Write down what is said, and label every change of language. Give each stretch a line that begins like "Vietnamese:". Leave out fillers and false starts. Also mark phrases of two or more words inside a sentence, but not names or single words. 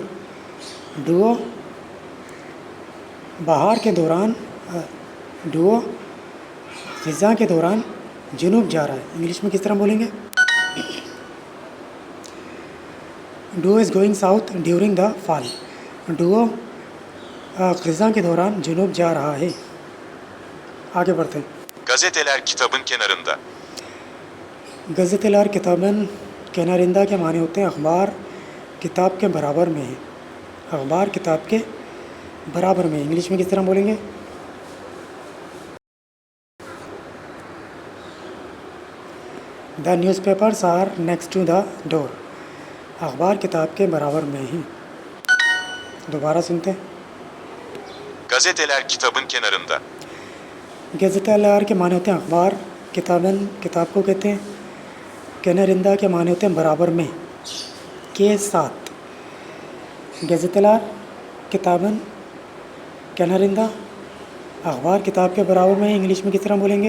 Urdu: ڈوؤ بہار کے دوران، ڈوؤ خزاں کے دوران جنوب جا رہا ہے انگلش میں کس طرح بولیں گے?
English: Duo is going south during the fall.
Urdu: ڈوؤ خزاں کے دوران جنوب جا رہا ہے. آگے بڑھتے ہیں.
Turkish: Gazeteler kitabın kenarında. Gazeteler kitabın kenarında
Urdu: کے معنی ہوتے ہیں اخبار کتاب کے برابر میں ہے. اخبار کتاب کے برابر میں انگلش میں کس طرح بولیں گے?
English: The newspapers are next to the door.
Urdu: اخبار کتاب کے برابر میں ہیں. دوبارہ سنتے ہیں.
Turkish: Gazeteler kitabın kenarında.
Urdu: گزتیلار کے معنی ہوتے ہیں اخبار، کتابن کتاب کو کہتے ہیں، کنارندا کے معنی ہوتے ہیں برابر میں کے ساتھ.
Turkish: Gazeteler kitabın kenarında
Urdu: اخبار کتاب کے برابر میں انگلش میں کس طرح بولیں گے?